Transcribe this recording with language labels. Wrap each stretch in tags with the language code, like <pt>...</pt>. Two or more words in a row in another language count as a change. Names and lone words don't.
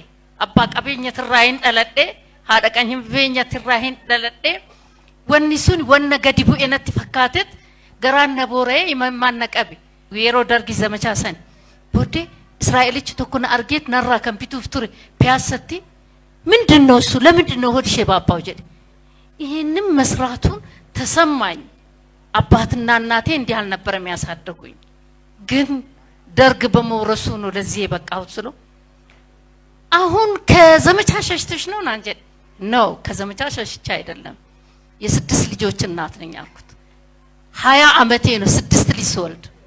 <om>Abbaa qabeenyatirraa hin dhaladhee haadha qabeenyatirraa hin dhaladhee wanni sun wanna gadi bu'e natti fakkaatet garaan na boora'e imimmaan na qabe. Yeroo dargi zamachaa san booddee Israa'elichi tokko na argeet narraa kan bituuf ture</om> <am>piyaasatti ምንድነው እሱ ለምንድነው ሆድሽ የባባው ጀደ ይሄንን መስራቱን ተሰማኝ። አባትና እናቴ እንዲህ አልነበረም ያሳደጉኝ ግን ደርግ በመውረሱ ነው ለዚህ የበቃሁት ስለው አሁን ከዘመቻ ሸሽተሽ ነው አንጀ ነው ከዘመቻ ሸሽቼ አይደለም የስድስት ልጆች እናት ነኝ አልኩት። 20 ዓመቴ ነው 6 ልጅ ስወልድ</am>